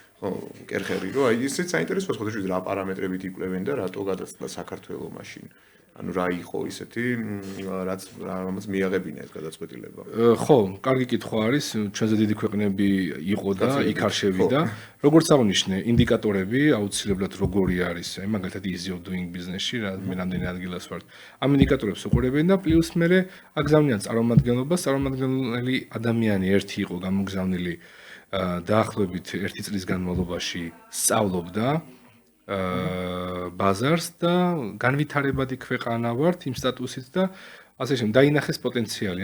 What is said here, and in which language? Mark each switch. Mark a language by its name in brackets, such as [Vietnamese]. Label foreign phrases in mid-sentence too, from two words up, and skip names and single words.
[Georgian] ხო, კერხერი, რომ აი ისეც საინტერესოა სხვადასხვა რა პარამეტრებით იკვლევენ და რატო გადაწყდა საქართველოს მაშინ. ანუ რა იყო ისეთი, რამაც მიაღებინა ეს გადაწყვეტილება. ხო, კარგი კითხვა არის, ჩვენზე დიდი ქვეყნები იყო და იქ არ შევიდა. როგორც აღნიშნე, ინდიკატორები აუცილებლად როგორი არის, აი მაგალითად [English] easy of doing business- [Georgian] ში, მე რამდენი ადგილას ვარ. ამ ინდიკატორებს უყურებენ და პლუს მე აგზავნიან წარმომადგენლობას, წარმომადგენელი ადამიანი ერთი იყო გამოგზავნილი დაახლოებით 1 წლის განმავლობაში სწავლობდა ბაზარს და განვითარებადი ქვეყანა ვართ იმ სტატუსით და ასე შემდეგ დაინახეს პოტენციალი.